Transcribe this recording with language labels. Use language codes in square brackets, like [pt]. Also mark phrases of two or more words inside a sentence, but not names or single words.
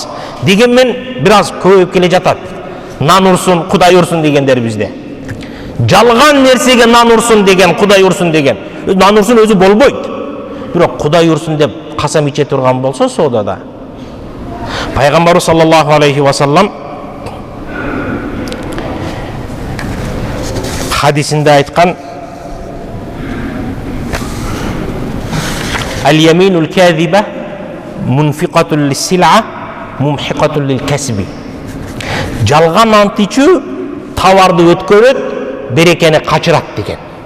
[ky] Дегенмен бир аз көбөйүп келе жатат. Нан урсун, Кудай урсун дегендер бизде. Жалган нерсеге нан урсун деген, Кудай урсун деген. Нан урсун өзү болбойт. Бирок Кудай урсун деп касам иче турган болсо соодада. Пайгамбар [ar] صلى الله عليه وسلم [ky] хадисинде айткан: [ar] اليمين الكاذبة منفقة للسلعة ممحقة للكسب. [ky] Жалган ант ичүү товарды өткөрөт, берекени качырат деген.